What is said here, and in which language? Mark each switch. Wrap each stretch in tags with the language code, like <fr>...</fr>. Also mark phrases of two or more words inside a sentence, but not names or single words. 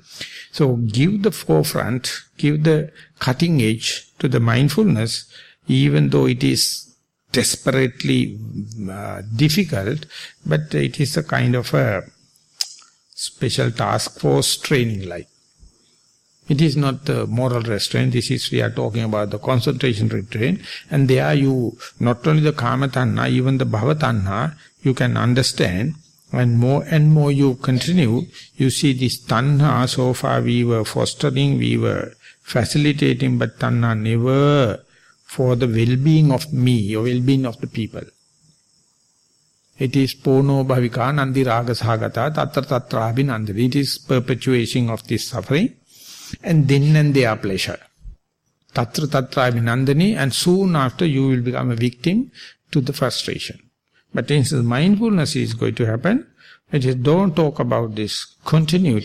<en>So give the forefront, give the cutting edge to the mindfulness, even though it is desperately difficult, but it is a kind of a special task force training like. It is not the moral restraint. This is, we are talking about the concentration restraint. And there you, not only the</en> <pi>kama tanha,</pi> <en>even the</en> <pi>bhava tanha,</pi> <en>you can understand. And more you continue, you see this tanha, so far we were fostering, we were facilitating, but tanha never for the well-being of me or well-being of the people. It is</en> <pi>pono bhavika nandi raga sahagata tatra tatra abhinandani.</pi> <en>It is perpetuation of this suffering. And then and there pleasure.</en> <pi>Tatra tatra abhinandani,</pi> <en>and soon after you will become a victim to the frustration. But instead mindfulness is going to happen. It is, don't talk about this continuity.</en>